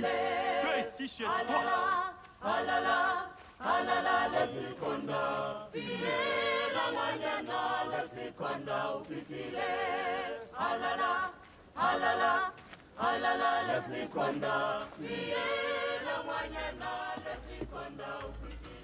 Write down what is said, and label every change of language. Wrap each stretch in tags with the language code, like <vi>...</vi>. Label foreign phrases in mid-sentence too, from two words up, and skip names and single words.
<fr>Tu es ici chez toi.</fr> <bem>Alala, alala, Leslie Konda. Fiela wanyana, Leslie Konda ufitile. Alala, alala, alala, Leslie Konda. Fiela wanyana, Leslie Konda ufitile.</bem>